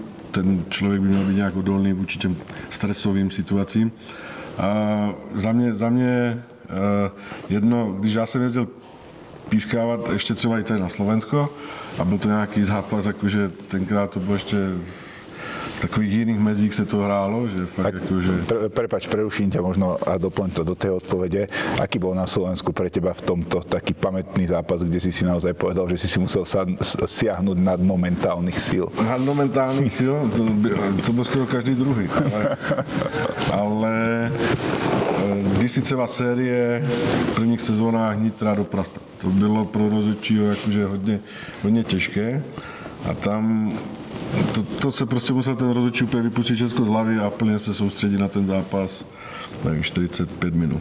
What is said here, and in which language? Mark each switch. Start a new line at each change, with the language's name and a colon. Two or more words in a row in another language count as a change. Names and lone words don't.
Czech: Ten člověk by měl být nějak odolný vůči těm stresovým situacím. A za mě jedno, když já jsem jezdil pískávat ještě třeba i tady na Slovensko a byl to nějaký zápas, jakože tenkrát to bylo ještě v takových jiných mezích se to hrálo, že fakt akože...
Slovak: Prepáč, preruším ťa možno a doplň to do tej odpovede. Aký bol na Slovensku pre teba v tomto taký pamätný zápas, kde si naozaj povedal, že si musel siahnuť nad momentálnych síl? Nad momentálnych síl?
Czech: To byl skoro každý druhý. Ale když si třeba série v prvních sezónách Nitra do Prasta. To bylo pro rozhodčího jakože hodně těžké a tam to se prostě musel ten rozhodčí úplně vypustit všechno z hlavy a plně se soustředit na ten zápas, nevím, 45 minut.